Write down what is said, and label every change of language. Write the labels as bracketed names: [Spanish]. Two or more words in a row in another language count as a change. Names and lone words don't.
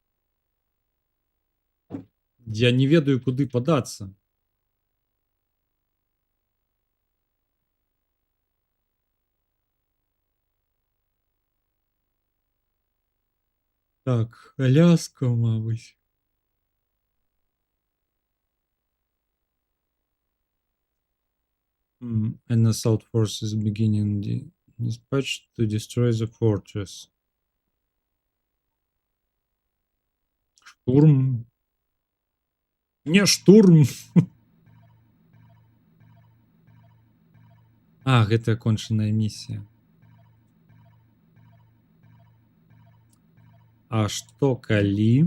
[Belarusian] Я не ведаю, куды падацца. Так, Аляска, мабыць. [English] An assault force is beginning dispatch to destroy the fortress. [Belarusian] Штурм. Не штурм. А, гэта кончаная місія. А што калі?